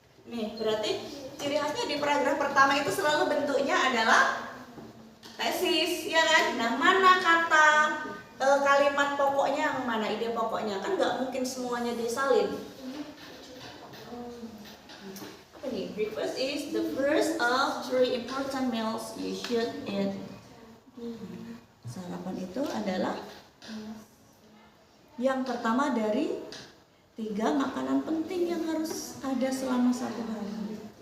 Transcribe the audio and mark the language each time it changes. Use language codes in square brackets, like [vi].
[id] Nih, berarti ciri khasnya di paragraf pertama itu selalu bentuknya adalah tesis, ya kan? Nah, mana kata kalimat pokoknya yang mana, ide pokoknya? Kan nggak mungkin semuanya disalin. Apa nih? [en] Breakfast is the first of 3 important meals you should eat. [id] Sarapan itu adalah yang pertama dari 3 makanan penting yang harus ada selama 1 hari.